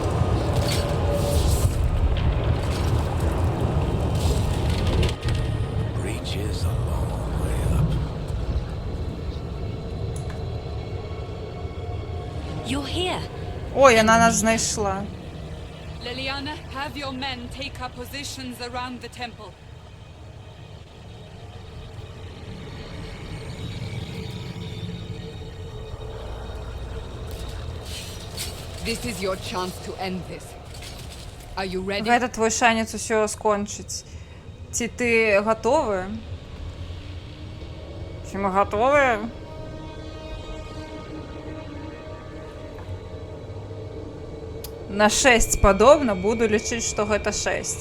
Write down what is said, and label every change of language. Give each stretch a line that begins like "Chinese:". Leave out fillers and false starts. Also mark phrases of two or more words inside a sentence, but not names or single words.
English: Breach is a long way up. You're here.
Belarusian: Ой, яна нас знайшла.
English: Liliana, have your men take up positions around the temple. This is your chance to end this. Are you ready?
Belarusian: Гэта твой шанец усё скончыць. Ці ты гатовы? Ці мы гатовыя? На 6 падобна, буду лічыць, што гэта 6.